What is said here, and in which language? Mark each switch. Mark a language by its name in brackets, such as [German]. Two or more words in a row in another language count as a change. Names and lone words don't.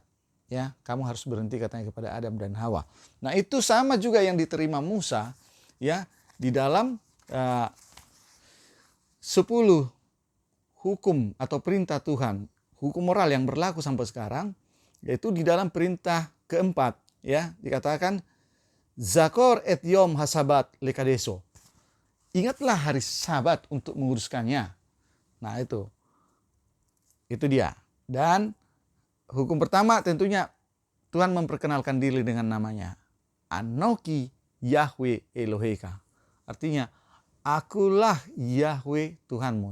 [Indonesian] Ya, kamu harus berhenti, katanya kepada Adam dan Hawa. Nah, itu sama juga yang diterima Musa, ya, di dalam 10 hukum atau perintah Tuhan, hukum moral yang berlaku sampai sekarang, yaitu di dalam perintah keempat, ya, dikatakan [Hebrew] זכור את יום השבת לקדשו. [Indonesian] Ingatlah hari Sabat untuk menguruskannya. Nah, itu dia. Dan hukum pertama tentunya Tuhan memperkenalkan diri dengan namanya. [Hebrew] אנכי יהוה אלהיך. [Indonesian] Artinya, akulah Yahweh Tuhanmu.